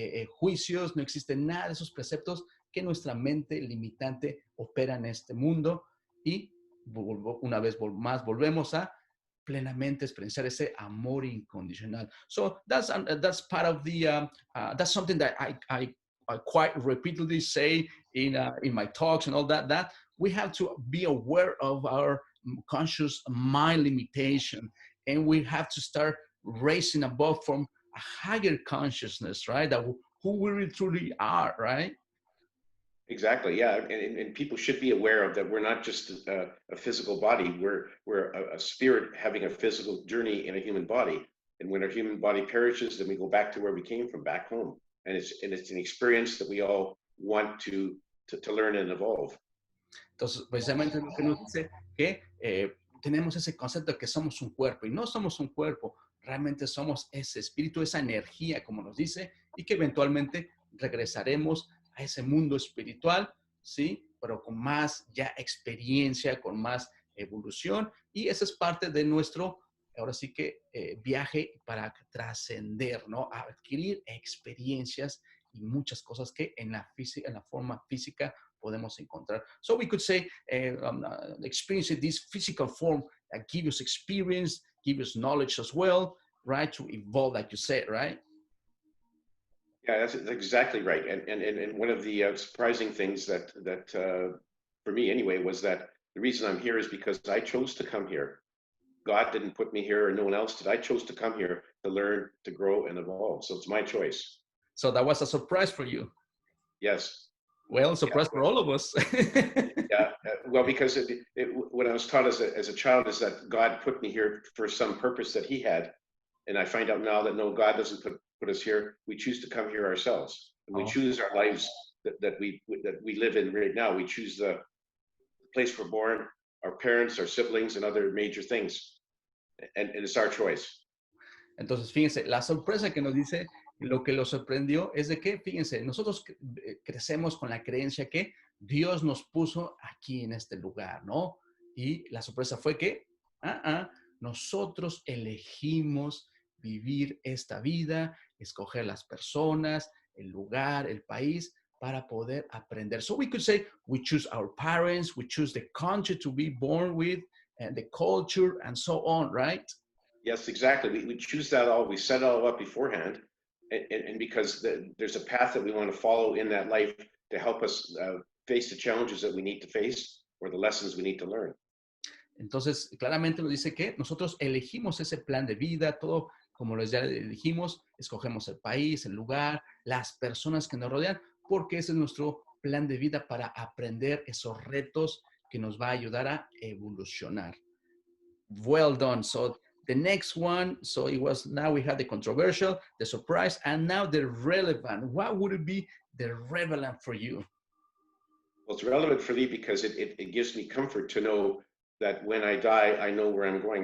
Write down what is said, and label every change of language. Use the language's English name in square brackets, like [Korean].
[Spanish] juicios, no existe nada de esos preceptos que nuestra mente limitante opera en este mundo y una vez más volvemos a plenamente experienciar ese amor incondicional. [English] So that's part of the that's something that I quite repeatedly say in my talks and all that. That we have to be aware of our conscious mind limitation, and we have to start raising above from a higher consciousness, right? That who we really truly are, right? Exactly. Yeah, and people should be aware of that. We're not just a physical body. We're a spirit having a physical journey in a human body. And when our human body perishes, then we go back to where we came from, back home. And it's an experience that we all want to learn and evolve. [Spanish] Entonces, precisamente lo que nos dice que tenemos ese concepto de que somos un cuerpo y no somos un cuerpo, realmente somos ese espíritu, esa energía, como nos dice, y que eventualmente regresaremos a ese mundo espiritual, ¿sí? Pero con más ya experiencia, con más evolución, y esa es parte de nuestro, ahora sí que viaje para trascender, ¿no? A adquirir experiencias y muchas cosas que en la física, en la forma física podemos encontrar. [English] So we could say experiencing this physical form that gives us experience, gives us knowledge as well, right? To evolve, like you said, right? Yeah, that's exactly right. And one of the surprising things that for me anyway was that the reason I'm here is because I chose to come here. God didn't put me here, or no one else did. I chose to come here to learn, to grow, and evolve. So it's my choice. So that was a surprise for you. Yes. Well, surprise for all of us. Yeah. Well, because what I was taught as a child is that God put me here for some purpose that He had, and I find out now that no, God doesn't put us here. We choose to come here ourselves, and we choose our lives that we live in right now. We choose the place we're born, our parents, our siblings, and other major things, and it's our choice. [Spanish] Entonces, fíjense, la sorpresa que nos dice, lo que lo sorprendió es de que, fíjense, nosotros crecemos con la creencia que Dios nos puso aquí en este lugar, ¿no? Y la sorpresa fue que nosotros elegimos vivir esta vida, escoger las personas, el lugar, el país, para poder aprender. [English] So we could say we choose our parents, we choose the country to be born with, and the culture, and so on, right? Yes, exactly. We choose that all. We set it all up beforehand, and because there's a path that we want to follow in that life to help us face the challenges that we need to face or the lessons we need to learn. [Spanish] Entonces, claramente nos dice que nosotros elegimos ese plan de vida, todo como les ya dijimos, escogemos el país, el lugar, las personas que nos rodean, porque ese es nuestro plan de vida para aprender esos retos que nos va a ayudar a evolucionar. [English] Well done. So the next one, so it was, now we had the controversial, the surprise, and now the relevant. What would it be the relevant for you? Well, it's relevant for me because it gives me comfort to know that when I die, I know where I'm going.